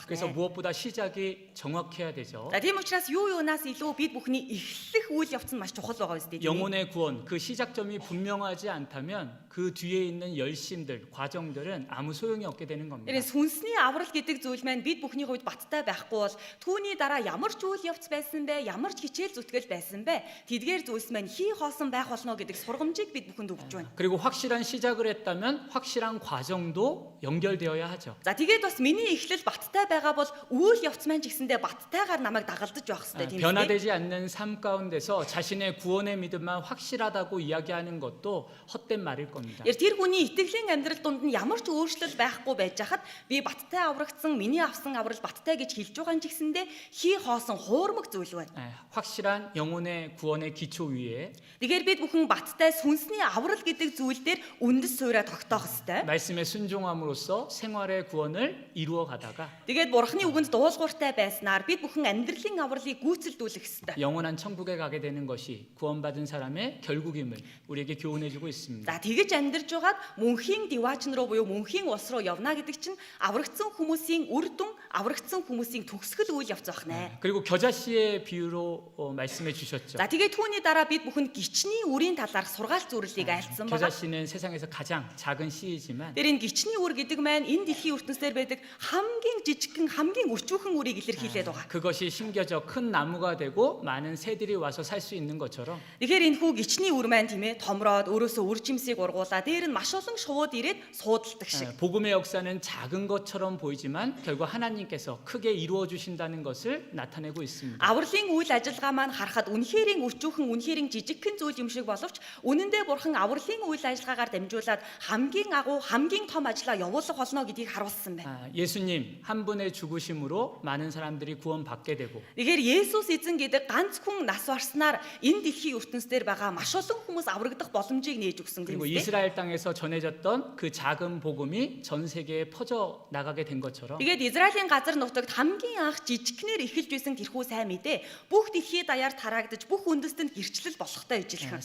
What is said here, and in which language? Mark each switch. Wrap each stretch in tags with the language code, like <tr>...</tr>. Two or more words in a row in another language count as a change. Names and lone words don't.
<ko>그래서 байна. 무엇보다 시작이 정확해야 되죠.</ko> <mn>За тийм учраас юунаас илүү бид бүхний эхлэх үйл явц нь маш чухал байгаа үстэй.</mn> <ko>영혼의 구원, 그 시작점이 분명하지 않다면 그 뒤에 있는 열심들, 과정들은 아무 소용이 없게 되는 겁니다.</ko> <mn>Тэр сүнсний аврал гэдэг зүйл маань бид бүхний хувьд баттай байхгүй бол түүний дараа ямар ч үйл явц байсан бэ, ямар ч хичээл зүтгэл байсан бэ, тэдгээр зүйлс маань хий хоосон байх болно гэдэг сургамжийг бид бүхэнд өгч байна.</mn> <ko>그리고 확실한 시작을 했다면 확실한 과정도 연결되어야 하죠.</ko> <mn>За тэгээд бас миний эхлэл баттай байгаа бол үйл явц маань ч гэсэндээ баттайгаар намайг дагалдаж байх хэрэгтэй тийм ээ.</mn> <ko>변화되지 않는 삶 가운데서 자신의 구원의 믿음만 확실하다고 이야기하는 것도 헛된 말일 겁니다.</ko> <mn>Тэр хүний итгэлийн амьдрал донд нь ямар ч өөрчлөл байхгүй байж хахад би баттай аврагдсан, миний авсан аврал баттай гэж хэлж байгаа юм ч гэсэндээ хий хоосон хуурмаг зүйл байна.</mn> <ko>확실한 영혼의 구원의 기초 위에</ko> <mn>Тэгэхээр бид бүхэн баттай сүнсний аврал гэдэг зүйл дээр үндэс суурьа тогтоох ёстой.</mn> <ko>말씀에 순종함으로써 생활의 구원을 이루어 가다가</ko> <mn>Тэгээд бурхны үгэнд дуулууртай байснаар бид бүхэн амьдралын авралыг гүйцэлдүүлэх ёстой.</mn> <ko>영원한 천국에 가게 되는 것이 구원받은 사람의 결국임을 우리에게 교훈해주고 있습니다.</ko> <mn>За тэгэж амьдарч байгаад мөнхийн диваачн руу буюу мөнхийн улс руу явна гэдэг чинь аврагдсан хүмүүсийн үр дүн, аврагдсан хүмүүсийн төгсгөл үйл явц байна.</mn> <ko>그리고 겨자씨의 비유로 말씀해 주셨죠.</ko> <mn>За тэгээд түүний дараа бид бүхэн гичний үрийн талаарх сургаалт зөвлөлийг айлцсан байна.</mn> <ko>겨자씨는 세상에서 가장 작은 씨이지만</ko> <mn>Тэр энэ гичний үр гэдэг маань энэ дэлхийн ертөнцийн байдаг хамгийн жижигхэн, хамгийн өчүүхэн үрийг илэрхийлээд байгаа.</mn> <ko>그것이 심겨져 큰 나무가 되고 많은 새들이 와서 살 수 있는 것처럼</ko> <mn>Тэгэхээр энэ хүү гичний үр маань тийм ээ томроод өөрөөсөө үр жимсийг ургуулаа дээр нь маш олон шувууд ирээд суудалдаг шиг.</mn> <ko>복음의 역사는 작은 것처럼 보이지만 결국 하나님께서 크게 이루어 주신다는 것을 나타내고 있습니다.</ko> <mn>Авралын үйл ажиллагаа маань харахад үнэхэрийн өчүүхэн, үнэхэрийн жижигхэн зүйл юм шиг боловч үнэндээ бурхан авралын үйл ажиллагаагаар дамжуулаад хамгийн агуу, хамгийн том ажлаа явуулах болно гэдгийг харуулсан байна.</mn> <ko>예수님 한 분의 죽으심으로 많은 사람들이 구원받게 되고</ko> <mn>Тэгэхээр Есүс эзэн гэдэг ганц хүн нас барснаар энэ дэлхийн ертөнцийн дээр байгаа маш олон хүмүүс аврагдах боломжийг нээж өгсөн</mn> <ko>그리고 гэмтэй. 이스라엘 땅에서 전해졌던 그 작은 복음이 전 세계에 퍼져 나가게 된 것처럼</ko> <mn>Тэгээд Израилийн газар нутагт хамгийн анх жижигхнэр эхэлж байсан тэрхүү сайн мэдээ бүх дэлхийд даяар тараагдаж бүх үндэстэнд гэрчлэл болохтой ижилхэн.</mn>